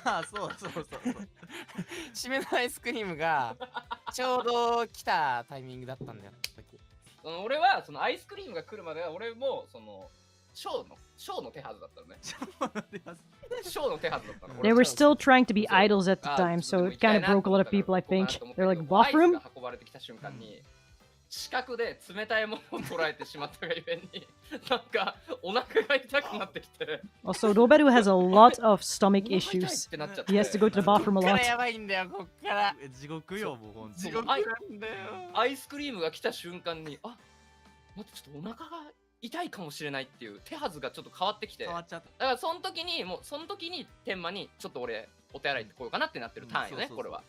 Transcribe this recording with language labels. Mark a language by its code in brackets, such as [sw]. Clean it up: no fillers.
[ja] そう。締めのアイスクリームがちょうど来たタイミングだったんだよ。俺はそのアイスクリームが来るまでは俺もそのショーの手はずだったのね。ショーの手はずだったの。 [en] They were still trying to be idols at the time, so it kind of broke a lot of people, I think. They're like, bathroom? [ja] アイスが運ばれてきた瞬間に視覚で冷たいものを捉えてしまったがゆえに、なんかお腹が痛くなってきて。 [en] Also, Roberu has a lot of stomach issues. He has to go to the bathroom a [ja] こっから [en] lot. [ja] やばいんだよ、こっから。地獄よ、もうほんと。地獄なんだよ。アイスクリームが来た瞬間に、待って、ちょっとお腹が痛いかもしれないっていう手はずがちょっと変わってきて。変わっちゃった。だからその時に天満にちょっと俺お手洗い行ってこようかなってなってるターンよね、これは。